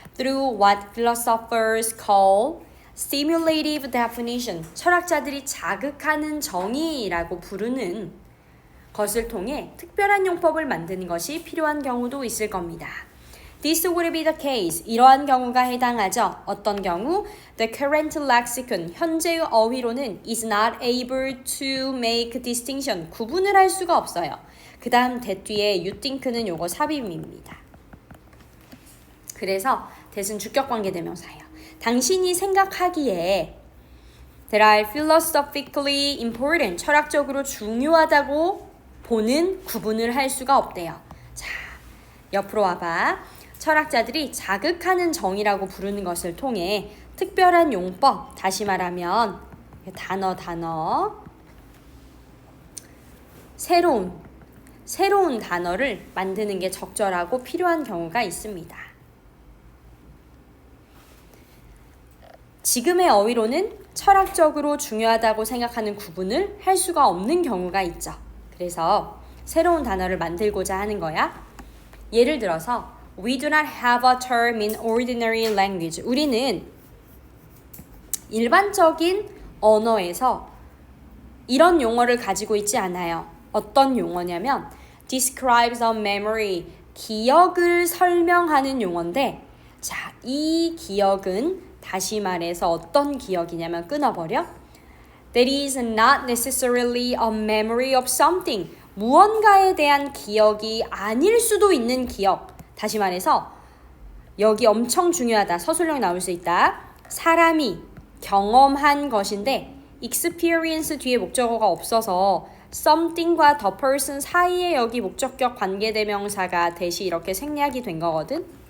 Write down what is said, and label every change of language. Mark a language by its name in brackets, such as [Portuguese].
[English] Through what philosophers call stimulative definition, [Korean] 철학자들이 자극하는 정의라고 부르는 것을 통해 특별한 용법을 만드는 것이 필요한 경우도 있을 겁니다. [English] This would be the case. [Korean] 이러한 경우가 해당하죠. 어떤 경우? [English] The current lexicon, [Korean] 현재의 어휘로는 [English] is not able to make distinction, [Korean] 구분을 할 수가 없어요. 그 다음 that 뒤에 [English] you think [Korean] 는 요거 삽입입니다. 그래서 that은 주격관계 대명사예요. 당신이 생각하기에 [English] that are philosophically important, [Korean] 철학적으로 중요하다고 보는 구분을 할 수가 없대요. 자, 옆으로 와봐. 철학자들이 자극하는 정의라고 부르는 것을 통해 특별한 용법, 다시 말하면 단어. 새로운 단어를 만드는 게 적절하고 필요한 경우가 있습니다. 지금의 어휘로는 철학적으로 중요하다고 생각하는 구분을 할 수가 없는 경우가 있죠. 그래서 새로운 단어를 만들고자 하는 거야. [English] 예를 들어서 We do not have a term in ordinary language. [Korean] 우리는 일반적인 언어에서 이런 용어를 가지고 있지 않아요. 어떤 용어냐면 [English] describes a memory, [Korean] 기억을 설명하는 용어인데, 자, 이 기억은 다시 말해서 어떤 기억이냐면 끊어버려. [English] That is not necessarily a memory of something. [Korean] 무언가에 대한 기억이 아닐 수도 있는 기억. 다시 말해서 여기 엄청 중요하다. 서술형 나올 수 있다. 사람이 경험한 것인데 experience 뒤에 목적어가 없어서 something과 the person 사이에 여기 목적격 관계대명사가 대시 이렇게 생략이 된 거거든.